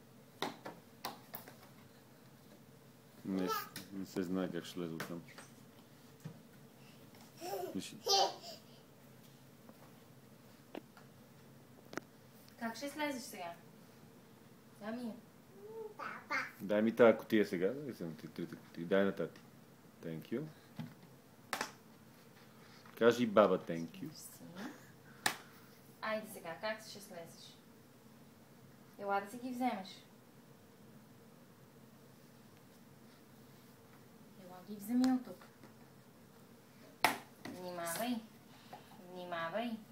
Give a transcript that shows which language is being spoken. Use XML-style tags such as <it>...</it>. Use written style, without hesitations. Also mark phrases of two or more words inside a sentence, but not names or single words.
<bg>Не се знае как ще лезе оттам. Как ще слезеш сега? Ами. Дай ми тази кутия сега, да взема ти трите кутии. Дай на тати.</bg> <en>Thank you.</en> <bg>Кажи баба</bg> <en>thank you.</en> <bg>Айде сега, как ще слезеш? Ела да си ги вземеш. Ела ги вземи от тук. Внимавай. Внимавай.</bg>